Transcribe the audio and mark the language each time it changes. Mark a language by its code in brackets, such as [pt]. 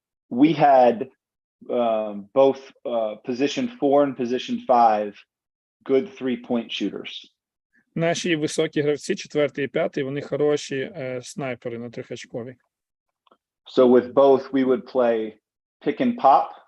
[en] We had both position 4 and position 5 good 3-point shooters. [uk] Наші високі гравці, 4 і 5, вони хороші снайпери на трьохочкові. [en] So with both we would play pick and pop.